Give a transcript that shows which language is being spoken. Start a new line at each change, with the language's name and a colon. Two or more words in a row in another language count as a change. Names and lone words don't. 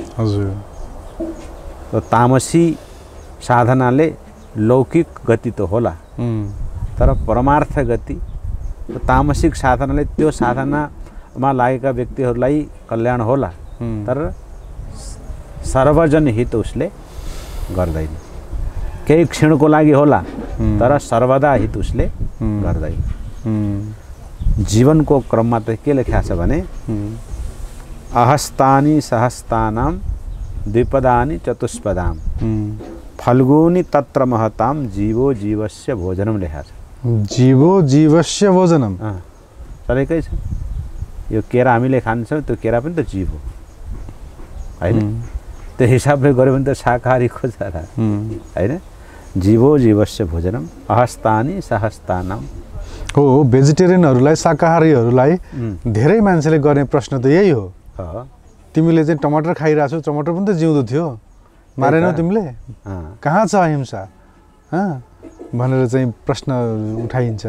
Nepali: तो तामसी साधनाले लौकिक गति त होला, तर परमार्थ गति तामसिक साधनाले त्यो साधनामा लागेका व्यक्तिहरूलाई कल्याण होला, तर सर्वजन हित उसले गर्दैन। केही क्षणको लागि होला, तर सर्वदा हित उसले गर्दैन। जीवनको क्रममा त के लेख्या छ भने,
Sanskrit: अहस्तानि सहस्तानाम द्विपदानि चतुष्पदाम फल्गुनी तत्र महताम जीवो जीवस्य भोजनम
Nepali: लेख्या छ।
Sanskrit: जीवो जीवस्य भोजनम
Nepali: चलेकै छ। यो केरा हामीले खान्छौँ, त्यो केरा पनि त जीव हो हैन? त्यो हिसाबले गऱ्यो भने त शाकाहारी खोज हैन?
Sanskrit: जीवो जीवस्य भोजनम अहस्तानि सहस्तानाम
Nepali: हो। भेजिटेरियनहरूलाई, शाकाहारीहरूलाई धेरै मान्छेले गर्ने प्रश्न त यही हो। तिमीले चाहिँ टमाटर खाइरहेछौ, टमाटर पनि त जिउँदो थियो, मारेनौ तिमीले, कहाँ छ अहिंसा भनेर चाहिँ प्रश्न उठाइन्छ।